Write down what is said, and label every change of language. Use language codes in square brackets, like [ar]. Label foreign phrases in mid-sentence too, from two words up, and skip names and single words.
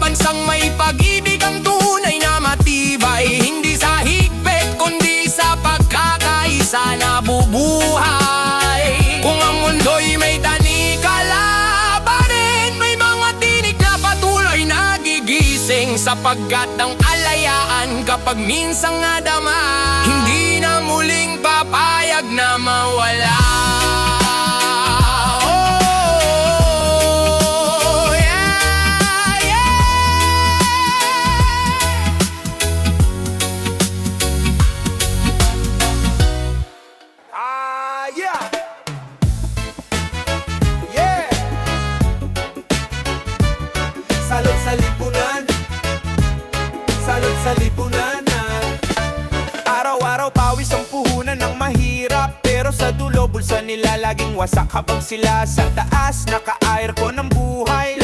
[tl] Bansang may pag-ibig ang tunay na matibay, hindi sa higpit kundi sa pagkakaisa na bubuhay. Kung ang mundo'y may tanikala pa rin, may mga tinig na patuloy nagigising. Sapagkat ang alayaan kapag minsang nadama, hindi na muling papayag na mawala. [en] Oh, yeah, yeah. Yeah! Yeah! [tl] Salot sa lipunan, salot sa lipunan na. Araw-araw pawis ang puhunan ng mahirap, pero sa dulo bulsa nila laging wasak. Habang sila sa taas, naka-aircon ng buhay.